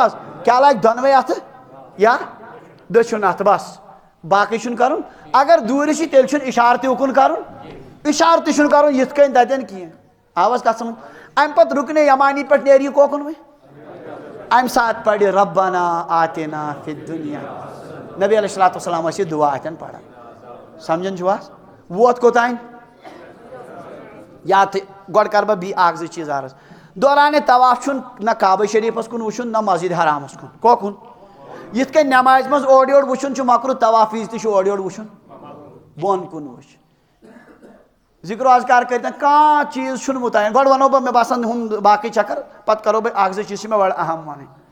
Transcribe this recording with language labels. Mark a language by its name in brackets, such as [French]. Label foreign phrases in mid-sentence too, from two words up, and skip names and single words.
[Kashmiri] حظ کیٛاہ لاگہِ دۄنوَے اَتھٕ یا دٔچھُن اَتھٕ بس باقٕے چھُنہٕ کرُن اگر دوٗرِ چھِ تیٚلہِ چھُنہٕ اِشارٕ تہِ اُکُن کرُن اِشارٕ تہِ چھُنہٕ کرُن یِتھ کٔنۍ تتٮ۪ن کینٛہہ آواز کتھ سمجھ امہِ پتہٕ رُکنہِ یمانی پٮ۪ٹھ نیرِ یہِ کوکُن وۄنۍ امہِ ساتہٕ پرِ [Arabic] ربنا آتِنا فی الدُنیا [Kashmiri] نبی [Arabic] علیہ الصلوۃ والسلام [Kashmiri] ٲسۍ یہِ دُعا اتٮ۪ن پران سمجھان چھُو حظ ووت کوٚتانۍ یا تہٕ گۄڈٕ کرٕ بہٕ بیٚیہِ 1-2 چیٖز عرض دورانہِ طواف چھُنہٕ نہ کعبہ شریٖفس کُن وٕچھُن نہ مسجد حرامس کُن کوکُن یِتھ کٔنۍ نٮ۪مازِ منٛز اورٕ یورٕ وٕچھُن چھُ مکرو طواف وِزِ تہِ چھُ اورٕ یورٕ وٕچھُن بۄن کُن وٕچھ ذِکر و اذکار کٔرۍتن کانٛہہ چیٖز چھُنہٕ مُتعین گۄڈٕ ونو بہٕ مےٚ باسان ہُم باقٕے چکر پتہٕ کرو بہٕ 1-2 چیٖز چھِ مےٚ بڑٕ اہم ونٕنۍ